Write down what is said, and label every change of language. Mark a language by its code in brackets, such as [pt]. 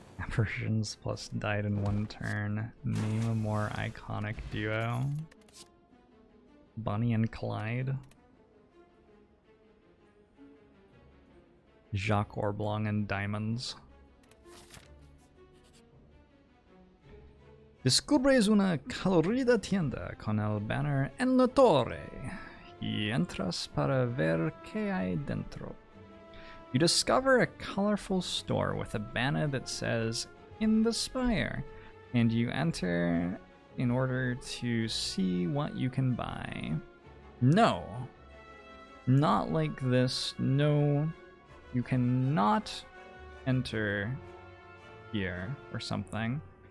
[en] Versions plus died in 1 turn. Name a more iconic duo. Bonnie and Clyde. Jacques Orblong and Diamonds. [es] Descubres una colorida tienda con el banner en la torre y entras para ver qué hay dentro. [en] You discover a colorful store with a banner that says, "In the Spire," and you enter in order to see what you can buy. No. Not like this. No. You cannot enter here or something.